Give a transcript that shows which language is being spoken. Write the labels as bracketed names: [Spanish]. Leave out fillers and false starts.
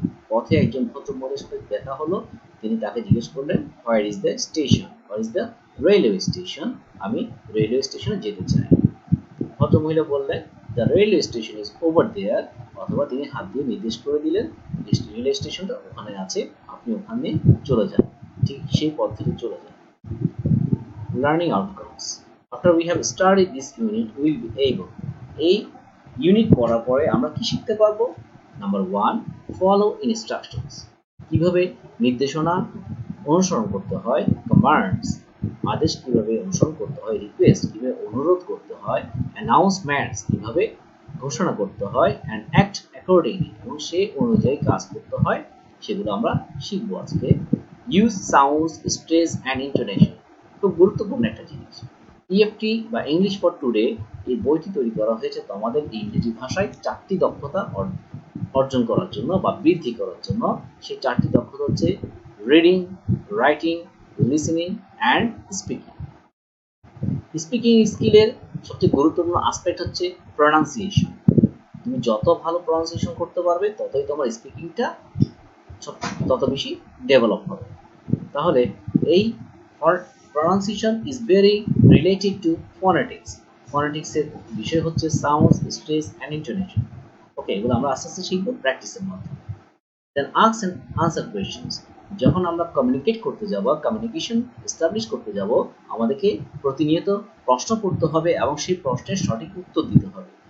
[Bangla] পথে একজন ভদ্রমহিলার সাথে দেখা হলো। তিনি তাকে জিজ্ঞেস করলেন, [English] where is the station, where is the railway station, [Bangla] আমি রেলওয়ে স্টেশনে যেতে চাই। ভদ্রমহিলা বললেন, [English] the railway station is over there, [Bangla] অথবা তিনি হাত দিয়ে নির্দেশ করে দিলেন রেলওয়ে স্টেশনটা ওখানে আছে, আপনি ওখানে চলে যান, ঠিক সেই পথ থেকে চলে যান। [English] Learning outcomes. After we have studied this unit, we will be able, [Bangla] এই ইউনিট পড়ার পরে আমরা কি শিখতে পারবো? নাম্বার 1, ফলো ইনস্ট্রাকশনস, কিভাবে নির্দেশনা অনুসরণ করতে হয়, কমান্ডস, আদেশ কিভাবে অনুসরণ করতে হয়, রিকোয়েস্ট কিভাবে অনুরোধ করতে হয়, অ্যানাউন্সমেন্টস কিভাবে ঘোষণা করতে হয়, [English] and act accordingly, [Bangla] এবং সেই অনুযায়ী কাজ করতে হয়, সেগুলো আমরা শিখবো আজকে। [English] use sounds, stress and intonation, [Bangla] খুব গুরুত্বপূর্ণ একটা জিনিস। ইএফটি বা ইংলিশ ফর টুডে, এই বইটি তৈরি করা হয়েছে তোমাদের ইংরেজি ভাষায় 4টি দক্ষতা অর্জন করার জন্য বা বৃদ্ধি করার জন্য। সেই 4টি দক্ষতা হচ্ছে reading, writing, listening and speaking. Speaking স্কিলের সবচেয়ে গুরুত্বপূর্ণ আসপেক্ট হচ্ছে প্রনাউন্সিয়েশন। তুমি যত ভালো প্রনাউন্সিয়েশন করতে পারবে, ততই তোমার স্পিকিংটা তত বেশি ডেভেলপ হবে। তাহলে এই [English] pronunciation is very related to phonetics. [Bangla] Phonetics এর বিষয় হচ্ছে সাউন্ডস, স্ট্রেস অ্যান্ড ইন্টোনেশন। ওকে, এগুলো আমরা আস্তে আস্তে শিখবো প্র্যাকটিসের মাধ্যমে। [English] then ask and answer questions, [Bangla] যখন আমরা কমিউনিকেট করতে যাব, কমিউনিকেশন এস্টাবলিশ করতে যাব, আমাদেরকে প্রতিনিয়ত প্রশ্ন করতে হবে এবং সেই প্রশ্নের সঠিক উত্তর দিতে হবে।